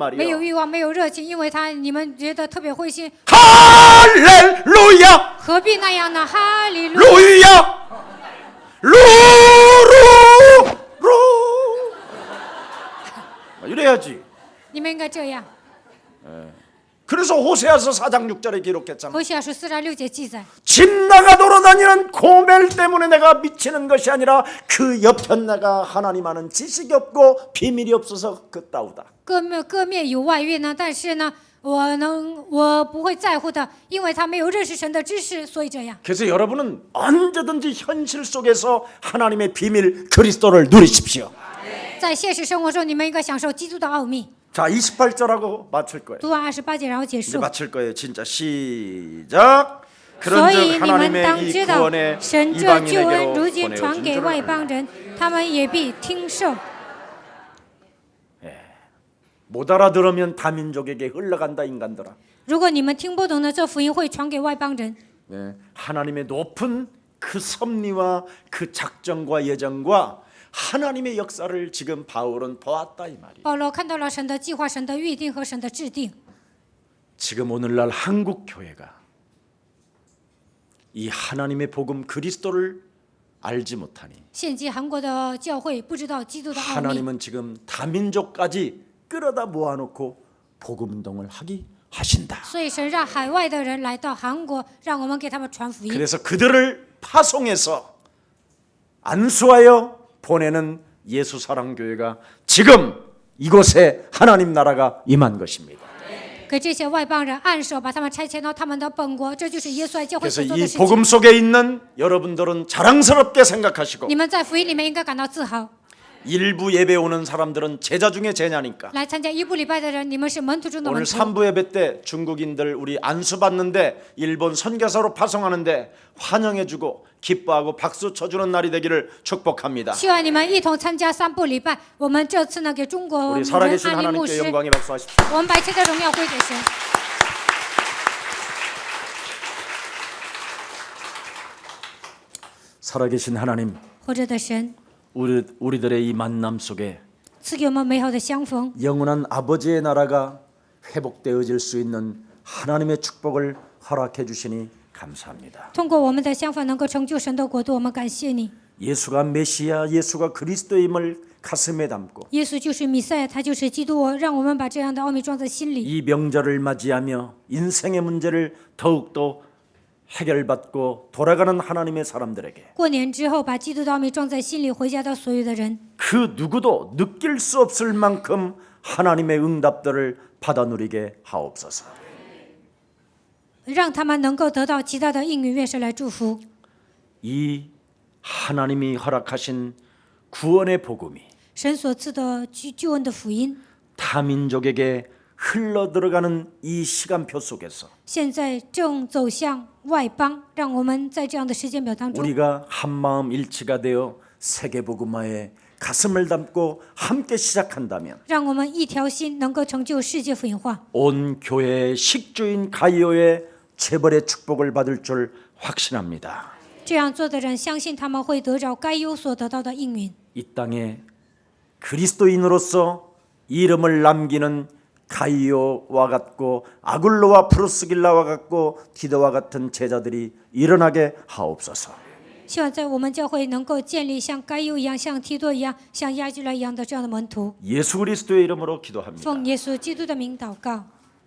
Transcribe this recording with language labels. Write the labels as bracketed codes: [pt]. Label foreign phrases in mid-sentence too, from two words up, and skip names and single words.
[zh] 没有 [ko] 말이에요. [zh] 欲望，没有热情，因为你们觉得特别灰心， [ko] 할렐루야 [zh] 何必那样呢？哈利路亚！ [ko] 루야 루루루 이래야지. [zh] 你们应该这样。 [ko] 그래서 호세아서 4장 6절에 기록했잖아. [zh] 何西阿书4章6节记载， [ko] 집 나가 돌아다니는 고멜 때문에 내가 미치는 것이 아니라 그 옆편 내가 하나님 아는 지식이 없고 비밀이 없어서 그따우다. [zh] 各面有外遇呢，但是呢，我不会在乎的，因为他没有认识神的知识，所以这样。 [ko] 그래서 여러분은 언제든지 현실 속에서 하나님의 비밀 그리스도를 누리십시오. [zh] 在现实生活中，你们应该享受基督的奥秘。 [ko] 자, 28절하고 마칠 거예요. [zh] 读完28节，然后结 [ko] 이제 [zh] 束。 [ko] 마칠 거예요. 진짜 시작. [zh] 所以 [ko] 그런즉 [zh] 你们当 [ko] 하나님의 이 [zh] 知道， [ko] 구원에 [zh] 神这救恩 [ko] 이방인에게로 [zh] 如今传 [ko] 보내어진 [zh] 给 [ko] 줄을 [zh] 外 [ko] 알라. [zh] 邦人，他们也必听受。 [ko] 못 알아들으면 다민족에게 흘러간다 인간들아. [zh] 如果你们听不懂呢，这福音会传给外邦人。 [ko] 네, 하나님의 높은 그 섭리와 그 작정과 예정과 하나님의 역사를 지금 바울은 보았다 이 말이에요. [zh] 保罗看到了神的计划、神的预定和神的制定。 [ko] 지금 오늘날 한국 교회가 이 하나님의 복음 그리스도를 알지 못하니 [zh] 现今韩国的教会不知道基督的奥秘， [ko] 하나님은 지금 다민족까지 끌어다 모아놓고 복음 운동을 하기 하신다. [zh] 所以神让海外的人来到韩国，让我们给他们传福音。 [ko] 그래서 그들을 파송해서 안수하여 보내는 예수 사랑 교회가 지금 이곳에 하나님 나라가 임한 것입니다. [zh] 给这些外邦人按手，把他们差遣到他们的本国，这就是耶稣爱教会 [ko] 그래서 [zh] 所做的 [ko] 이 [zh] 事情。 [ko] 복음 속에 있는 여러분들은 자랑스럽게 생각하시고 [zh] 你们在福音里面应该感到自豪。 [ko] 일부 예배 오는 사람들은 제자 중에 제냐니까 [zh] 来参加一部礼拜的人，你们是门徒中的 [ko] 오늘 [zh] 门徒。 [ko] 3부 예배 때 중국인들 우리 안수 받는데 일본 선교사로 파송하는데 환영해주고 기뻐하고 박수 쳐주는 날이 되기를 축복합니다. [zh] 希望你们一同参加3部礼拜。我们这次呢，给中国 [ko] 우리 [zh] 人 [ko] 살아계신 [zh] 安利牧 [ko] 하나님께 [zh] 师， [ko] 영광의 박수하십시오. [zh] 我们把一切的荣耀归给神。 [ko] 살아계신 하나님, [zh] 活着的神， [ko] 우리들의 이 만남 속에 [zh] 赐给我们美好的相逢， [ko] 영원한 아버지의 나라가 회복되어질 수 있는 하나님의 축복을 허락해 주시니 감사합니다. [zh] 通过我们的相逢能够成就神的国度，我们感谢你。 [ko] 예수가 메시아, 예수가 그리스도임을 가슴에 담고 [zh] 耶稣就是弥赛亚，他就是基督。让我们把这样的奥秘装在心里。 [ko] 이 명절을 맞이하며 인생의 문제를 더욱더 해결받고 돌아가는 하나님의 사람들에게 [zh] 过年之后，把基督的奥秘装在心里，回家的所有的人， [ko] 그 누구도 느낄 수 없을 만큼 하나님의 응답들을 받아 누리게 하옵소서. [zh] 让他们能够得到极大的应允。愿神来祝福。 [ko] 이 하나님이 허락하신 구원의 복음이 [zh] 神所赐的救恩的福音， [ko] 타민족에게 흘러 들어가는 이 시간표 속에서 [zh] 现在正走向外邦，让我们在这样的时间表当中， [ko] 우리가 한 마음 일치가 되어 세계복음화에 가슴을 담고 함께 시작한다면 [zh] 让我们一条心能够成就世界福音化， [ko] 온 교회의 식주인 가이오의 재벌의 축복을 받을 줄 확신합니다. [zh] 这样做的人相信他们会得着该有所得到的应允。 [ko] 이 땅에 그리스도인으로서 이름을 남기는 가이오와 같고 아굴로와 프로스길라와 같고 디도와 같은 제자들이 일어나게 하옵소서. [zh] 希望在我们教会能够建立像该有一样、像提多一样、像亚居拉一样的这样的门徒。 [ko] 예수 그리스도의 이름으로 기도합니다. [zh] 奉耶稣基督的名祷告。